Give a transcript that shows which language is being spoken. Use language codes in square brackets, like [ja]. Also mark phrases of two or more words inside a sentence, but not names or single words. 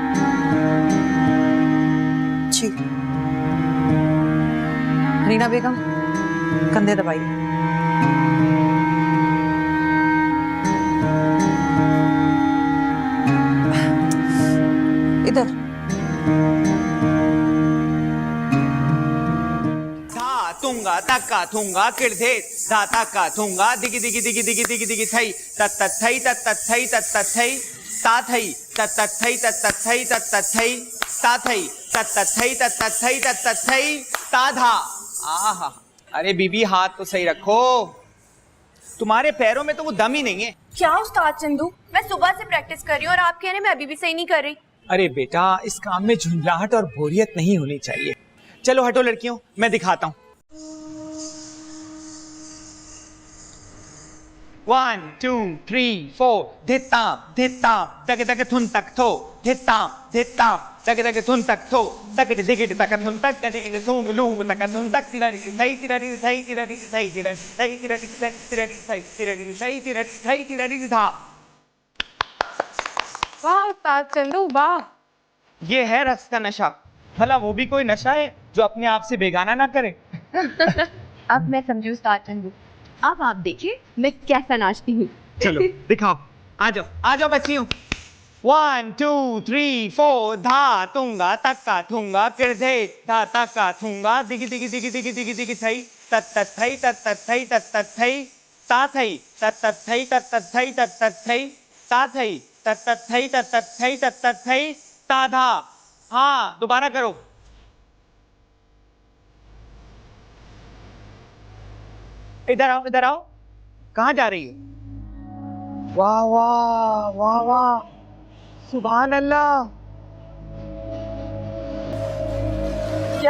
[hi] जी। रीना बेगम, कंधे दबाइए। इधर। tunga taka tunga kirde da taka tunga digi digi digi digi digi digi thai tat tat thai tat tat thai tat tat thai ta thai tat tat thai tat tat thai tat tat thai ta thai tat tat thai tat tat thai tat tat thai ta dha। आहा, अरे बीबी हाथ तो सही रखो, तुम्हारे पैरों में तो वो दम ही नहीं है। क्या उस्ताद चंदू, मैं सुबह से प्रैक्टिस कर रही हूँ और आप कह रहे हैं मैं अभी भी सही नहीं कर रही। अरे बेटा, इस काम में झुंझलाहट और बोरियत नहीं होनी चाहिए। चलो हटो लड़कियों, मैं दिखाता हूँ। 1 2 3 4 धित्ता तक तक थुन तक थो धित्ता तक तक थुन तक थो तक दिगिट तक थुन तक तक थुन लूम तक थुन तक तिरारी सही तिरारी सही तिरारी सही तिरारी सही तिरारी सही तिरारी सही तिरारी सही तिरारी था। वाह उस्ताद चंदू, वाह। ये है रक्स का नशा। भला वो भी कोई नशा है जो अपने आप से बेगाना ना करे। अब मैं समझी उस्ताद चंदू। अब आप देखिए मैं कैसा नाचती हूँ। चलो दिखाओ, आ जाओ बच्चियों। 1 2 3 4 धा तुंगा तक्का थुंगा किरधे धा तक्का थुंगा दिगी दिगी दिगी दिगी दिगी दिगी थई तत तत थई तत तत थई तत तत थई ता थई तत तत थई तत तत थई तत तत थई ता थई तत तत थई तत तत थई तत तत थई ता धा। हाँ, दोबारा करो। इधर आओ। कहाँ जा रही हो? वाह वाह वाह वाह, [ar] سبحان الله. [hi] क्या?